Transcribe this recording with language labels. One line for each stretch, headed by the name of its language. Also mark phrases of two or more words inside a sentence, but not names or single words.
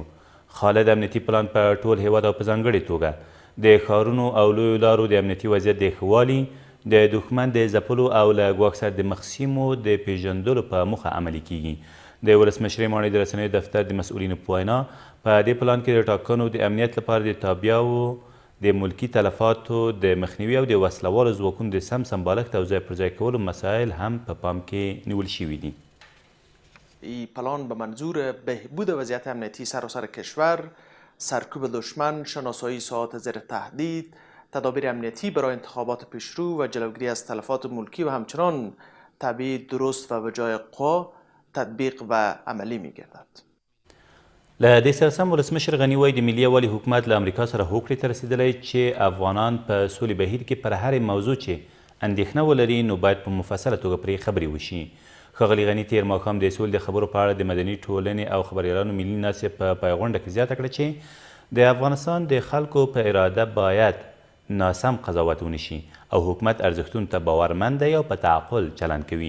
Pashto: خالد امنیتي پلان په ټول هیواد او په ځانګړې توګه د ښارونو او لویو لارو د امنیتي وضعیت د ښه والي، د دښمن د ځپلو او له ګواښ سره د مخ سیمو د پیژندلو په موخه عملي کیږي. د ولسمشرۍ ماڼۍ د رسنیو دفتر د مسؤلینو په وینا په دې پلان کې د ټاکنو د امنیت لپاره د تابعیاو د ملکي تلفاتو د مخنیوي او د وسلوالو ځواکونو د سم سمبالښت او ځای پر ځای کولو مسایل هم په پام کې نیول شوي دي.
Persian: این پلان به منظور بهبود وضعیت امنیتی سراسر کشور، سرکوب دشمن، شناسایی ساعات زیر تهدید، تدابیر امنیتی برای انتخابات پیشرو و جلوگیری از تلفات ملکی و همچنان تبعیض درست و به جای قوا تطبیق و عملی می گردد.
Pashto: له دې سره سم ولسمشر غني وایي د ملي یووالي حکومت له امریکا سره هوکړې ته رسېدلی چې افغانان په سولې بهیر کې پر هرې موضوع چې اندېښنه ولري نو باید په مفصله توګه پرې خبرې وشي. ښاغلي غني تېر ماښام د سولې د خبرو په اړه د مدني ټولنې او خبریالانو ملي ناستې په پیغونډه کې زیاته کړه چې د افغانستان د خلکو په اراده باید ناسم قضاوت ونشي او حکومت ارزښتونو ته باورمند دی او په تعقل چلند کوي.